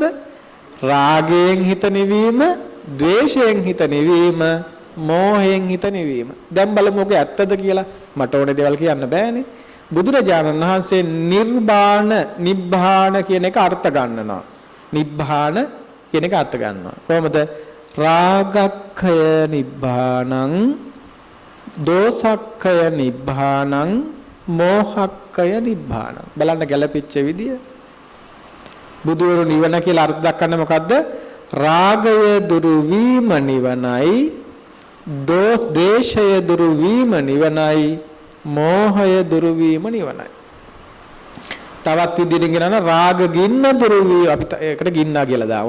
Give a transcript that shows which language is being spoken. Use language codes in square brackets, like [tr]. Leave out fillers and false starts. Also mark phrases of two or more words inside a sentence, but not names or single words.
[si] රාගයෙන් හිත නිවීම, ද්වේෂයෙන් හිත නිවීම, මෝහයෙන් හිත නිවීම. දැන් බලමු ඔක ඇත්තද කියලා. මට ඕනේ දේවල් කියන්න බෑනේ. බුදුරජාණන් වහන්සේ නිර්වාණ, නිබ්බාන කියන එක අර්ථ ගන්නවා. නිබ්බාන කියන එක අර්ථ ගන්නවා. කොහොමද? [pi] රාගක්ඛය නිබ්බානං, දෝසක්ඛය නිබ්බානං, මෝහක්ඛය නිබ්බානං. [si] බලන්න ගැළපෙච්ච විදිය. බුදුවරු නිවන කියලා අර්ථ දක්වන්නේ මොකද්ද? රාගය දුරු වීම නිවනයි, ද්වේෂය දුරු වීම නිවනයි, මෝහය දුරු වීම නිවනයි. තවත් විදිහකින් කියනවා රාග ගින්න දුරු වී අපි ඒකට ගින්නා කියලා දාමු.